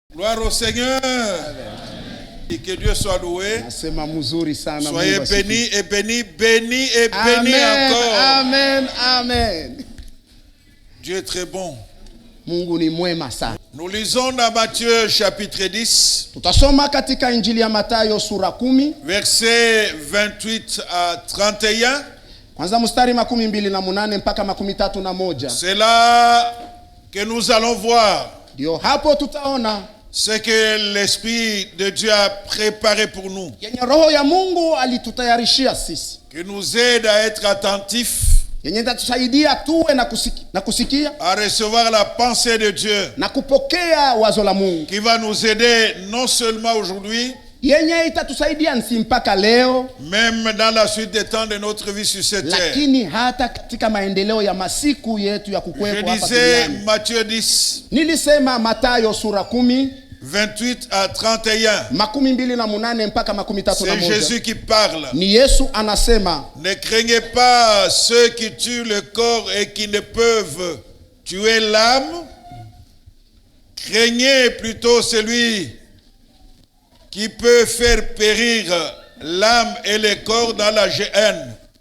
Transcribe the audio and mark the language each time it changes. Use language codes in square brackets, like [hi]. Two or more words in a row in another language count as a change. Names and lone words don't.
[fr] Gloire au Seigneur. Et que Dieu soit loué. Soyez bénis et bénis, bénis et bénis encore. Amen, amen. Dieu est très bon. [sw] Mungu ni mwema sana. [fr] Nous lisons dans Matthieu chapitre 10. [sw] Tutasoma katika Injili ya Mathayo sura 10. [fr] Versets 28 à 31. [sw] Kwanza mstari 28 mpaka 31. [fr] C'est là que nous allons voir. [sw] Dio hapo tutaona [fr] ce que l'Esprit de Dieu a préparé pour nous. [sw] Yenye roho ya Mungu alitutayarishia sisi. [fr] Qui nous aide à être attentifs. [sw] Yenye tatusaidia tuwe na kusikia. [fr] À recevoir la pensée de Dieu. [sw] Na kupokea wazo la Mungu. [fr] Qui va nous aider non seulement aujourd'hui. [sw] Yenye itatusaidia nsi mpaka leo. [fr] Même dans la suite des temps de notre vie sur cette terre. [sw] Lakini hata katika maendeleo ya masiku yetu ya kukuwepo hapa duniani. [fr] Je disais Matthieu 10. [sw] Nilisema Mathayo sura 10. [fr] 28 à 31. C'est Jésus qui parle. [sw] Ni Yesu anasema. [fr] Ne craignez pas ceux qui tuent le corps et qui ne peuvent tuer l'âme. Craignez plutôt celui qui peut faire périr l'âme et le corps dans la géhenne.